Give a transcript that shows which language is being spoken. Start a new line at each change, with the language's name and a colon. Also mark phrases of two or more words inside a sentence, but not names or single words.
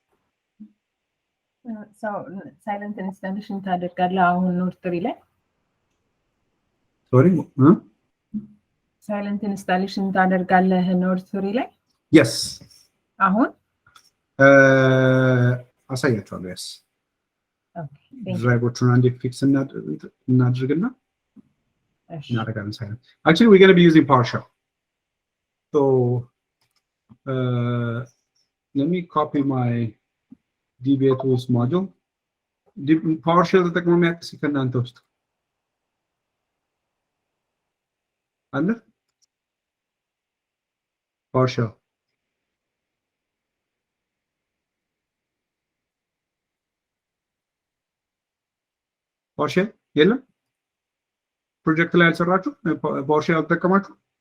English: So silent installation
Amharic: ታደርጋለህ አሁን ኖድ 3 ላይ
English: Sorry, huh? Silent installation
Amharic: ታደርጋለህ ኖድ 3 ላይ
English: Yes.
Amharic: አሁን አሳያችኋለሁ yes.
English: Okay.
Amharic: ድራይቮቹን አንዴ ፊክስ እናድርግና እናደርጋለን silent.
English: Actually we're going to be using PowerShell. So let me copy my DBA tools module.
Amharic: PowerShell ተጠቅሞ የሚያውቅ ከእናንተ ውስጥ አለ? PowerShell PowerShell የለም ፕሮጀክት ላይ ያልሰራችሁ PowerShell አልተጠቀማችሁ